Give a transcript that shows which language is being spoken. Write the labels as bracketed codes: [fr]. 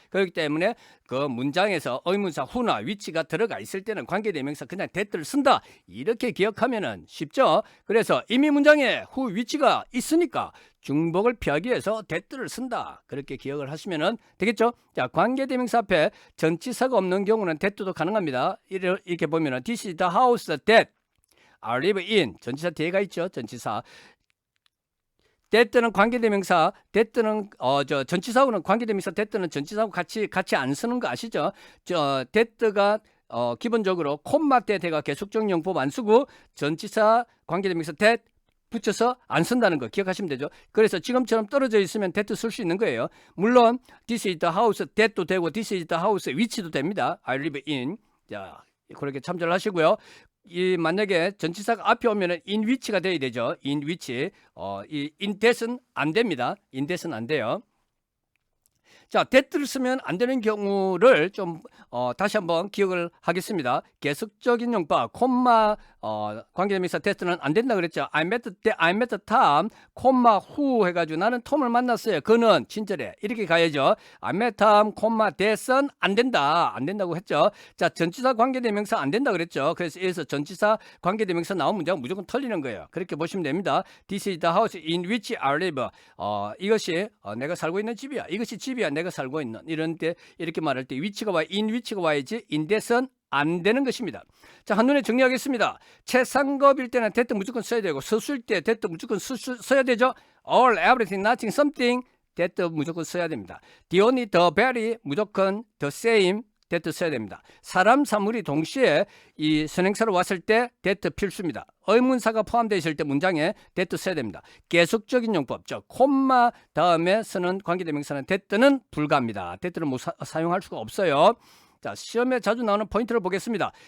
[ko] 그렇기 때문에 그 문장에서 의문사 who나 which가 들어가 있을 때는 관계대명사 그냥 that를 쓴다. 이렇게 기억하면은 쉽죠? 그래서 이미 문장에 who, which가 있으니까 중복을 피하기 위해서 that를 쓴다. 그렇게 기억을 하시면 되겠죠? 자, 관계대명사 앞에 전치사가 없는 경우는 that도 가능합니다. 이렇게 보면은 [en] this is the house that I live in. [ko] 전치사 뒤에가 있죠. 전치사. that는 관계대명사, that는 전치사하고는 관계대명사 that는 전치사하고 같이 안 쓰는 거 아시죠? that가 기본적으로 콤마 that가 계속적 용법 안 쓰고 전치사 관계대명사 that 붙여서 안 쓴다는 거 기억하시면 되죠. 그래서 지금처럼 떨어져 있으면 that 쓸 수 있는 거예요. 물론 [en] this is the house that [ko] 도 되고 [en] this is the house which [ko] 도 됩니다. [en] I live in. [ko] 자, 그렇게 참조를 하시고요. 이 만약에 전치사가 앞에 오면은 in which가 돼야 되죠. in which. 이 in that은 안 됩니다. in that은 안 돼요. 자, that를 쓰면 안 되는 경우를 좀 다시 한번 기억을 하겠습니다. 계속적인 용법, 콤마 관계대명사 that는 안 된다 그랬죠. [en] I met Tom, [ko] 콤마 who 해가지고 나는 톰을 만났어요. 그는 친절해. 이렇게 가야죠. [en] I met Tom, [ko] 콤마 that은 안 된다고 했죠. 자, 전치사 관계대명사 안 된다 그랬죠. 그래서 여기서 전치사 관계대명사 나온 문장은 무조건 틀리는 거예요. 그렇게 보시면 됩니다. [en] This is the house in which I live. [ko] 이것이 내가 살고 있는 집이야. 이것이 집이야. 내가 살고 있는. 이런 때 이렇게 말할 때 which가 와, in which가 와야지 in that은 안 되는 것입니다. 자, 한눈에 정리하겠습니다. 최상급일 때는 that 무조건 써야 되고 서술일 때 that 무조건 써야 되죠. [en] all, everything, nothing, something that [ko] 무조건 써야 됩니다. [en] the only, the very 무조건 the same [ko] that 써야 됩니다. 사람, 사물이 동시에 이 선행사로 왔을 때 that 필수입니다. 의문사가 포함되어 있을 때 문장에 that 써야 됩니다. 계속적인 용법, 즉 콤마 다음에 쓰는 관계대명사는 that는 불가합니다. that를 사용할 수가 없어요. 자, 시험에 자주 나오는 포인트를 보겠습니다.